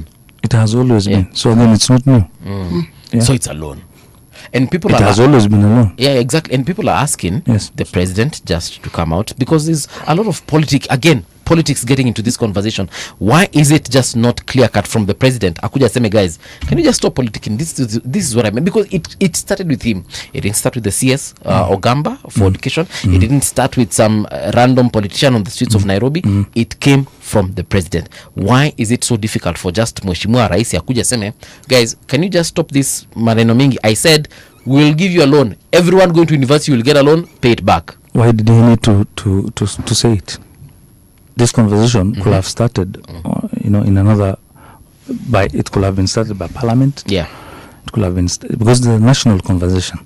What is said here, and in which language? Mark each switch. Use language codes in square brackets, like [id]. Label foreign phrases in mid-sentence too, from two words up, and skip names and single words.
[en] It has always Yeah. been. So then it's not new. Yeah. So it's a loan, and people It are has always been a loan. yeah, exactly. And people are asking Yes. the president just to come out because there's a lot of politics getting into this conversation. Why is it just not clear cut from the president? [sw] Akuja Seme, [en] guys, can you just stop politicking? This is what I mean, because it started with him. It didn't start with the CS Ogamba for education. It didn't start with some random politician on the streets of Nairobi. It came from the president. Why is it so difficult for just [sw] Mheshimiwa Rais Akuja Seme, [en] guys, can you just stop this [sw] maneno mingi? [en] I said we'll give you a loan. Everyone going to university will get a loan, pay it back. Why did he need to say it? This conversation could have started, in another. It could have been started by Parliament. Yeah. It could have been because the national conversation.